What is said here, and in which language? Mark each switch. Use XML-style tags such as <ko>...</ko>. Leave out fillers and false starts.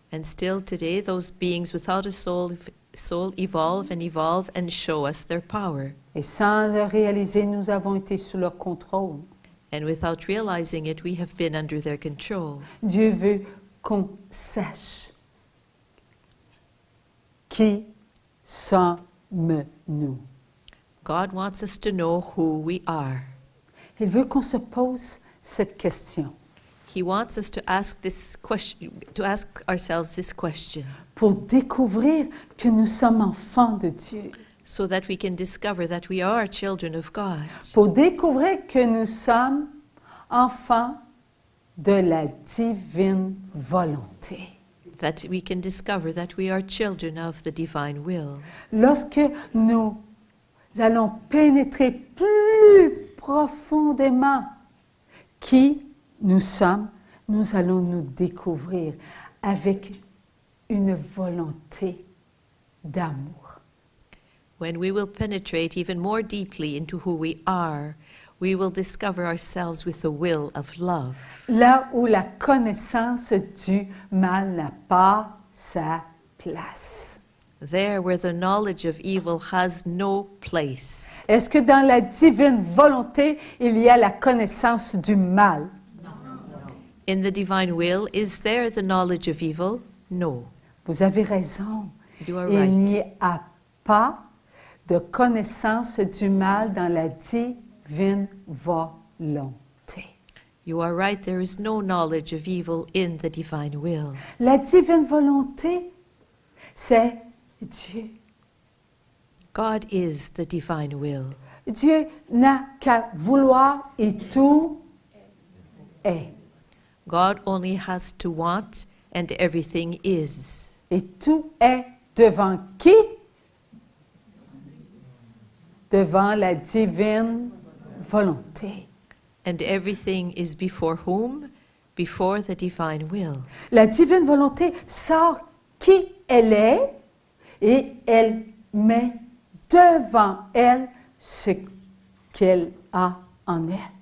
<en>And still today, those beings without a soul evolve and show us their power.</en> <fr>Et sans le réaliser, nous avons été sous leur contrôle.</fr> <en>And without realizing it, we have been under their control.</en> <fr>Dieu veut qu'on sache qui sommes-nous.</fr> <en>God wants us to know who we are.</en> <fr>Il veut qu'on se pose cette question</fr> <en>He wants us to ask this question, to ask ourselves this question,</en> <fr>pour découvrir que nous sommes enfants de Dieu,</fr> <en>so that we can discover that we are children of God,</en> <fr>pour découvrir que nous sommes enfants de la divine volonté.</fr> <en>that we can discover that we are children of the divine will.</en> <fr>Lorsque nous allons pénétrer plus profondément qui nous sommes, nous allons nous découvrir avec une volonté d'amour.</fr> <en>When we will penetrate even more deeply into who we will discover ourselves with a will of love.</en> <fr>Là où la connaissance du mal n'a pas sa place.</fr> <en>There where the knowledge of evil has no place.</en> <fr>Est-ce que dans la divine volonté, il y a la connaissance du mal?</fr> <en>In the divine will, is there the knowledge of evil? No.</en> <fr>Vous avez raison.</fr> <en>You are</en> <fr>Il</fr> <en>right.</en> <fr>n'y a pas de connaissance du mal dans la divine volonté.</fr> <en>You are right, there is no knowledge of evil in the divine will.</en> <fr>La divine volonté, c'est Dieu.</fr> <en>God is the divine will.</en> <fr>Dieu n'a qu'à vouloir et tout est.</fr> <en>God only has to want and everything is.</en> <fr>Et tout est devant qui? Devant la divine volonté.</fr> <en>And everything is before whom? Before the divine will.</en> <fr>La divine volonté sort qui elle est et elle met devant elle ce qu'elle a en elle.</fr>